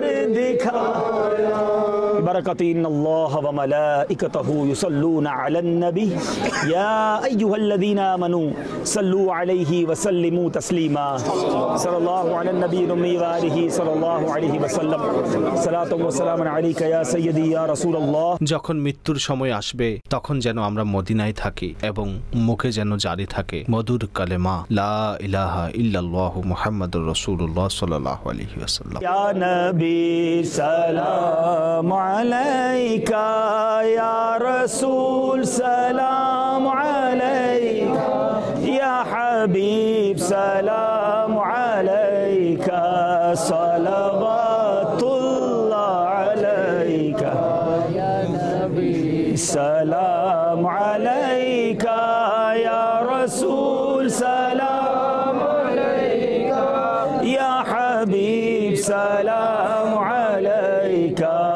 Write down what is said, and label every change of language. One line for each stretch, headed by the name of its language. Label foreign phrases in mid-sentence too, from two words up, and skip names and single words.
Urdu: دکھایا برکت
Arabic: ان اللہ وملائکتہ یصلون علی النبی یا ایہا الذین آمنوا صلوا علیہ وسلموا تسلیما صلی اللہ علی النبی الامی وآلہ صلی اللہ علیہ وسلم صلاۃ و سلام علیک یا سیدی یا رسول اللہ
Bangla: যখন মৃত্যুর সময় আসবে তখন যেন আমরা মদিনায় থাকি এবং মুখে যেন জারি থাকে মধুর কালেমা
Arabic: لا إله إلا الله محمد رسول الله صلى الله عليه وسلم یا نبی سلام علیکہ یا رسول سلام علیکہ یا حبیب سلام علیکہ صلوات اللہ علیکہ یا نبی سلام علیکہ یا رسول سلام علیکہ یا حبیب سلام علیکہ